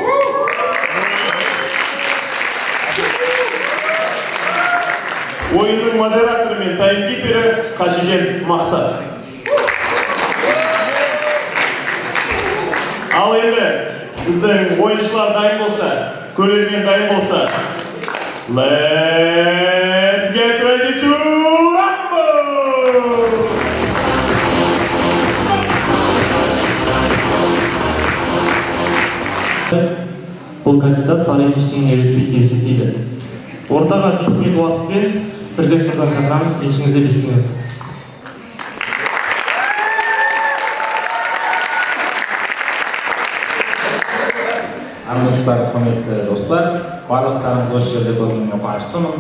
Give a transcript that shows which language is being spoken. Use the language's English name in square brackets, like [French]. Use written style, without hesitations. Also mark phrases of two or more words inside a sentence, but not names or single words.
[Kazakh] Ойынның модераторы мен таймкипері Қажиден Мақсат. Ал енді біздің ойыншылар дайын болса, көрермен дайын болса, [English] let's get ready to rumble! [Kazakh] Бұл кандидат тарих ештеңе үйретпейді деп есептейді. Ортаға 5 минут уақытпен президент мырзаны шақырамыз, кешіңізде 5 минут. Армысыздар, құрметті достар, барлықтарыңыз осы жерде көргеніне қуаныштымын.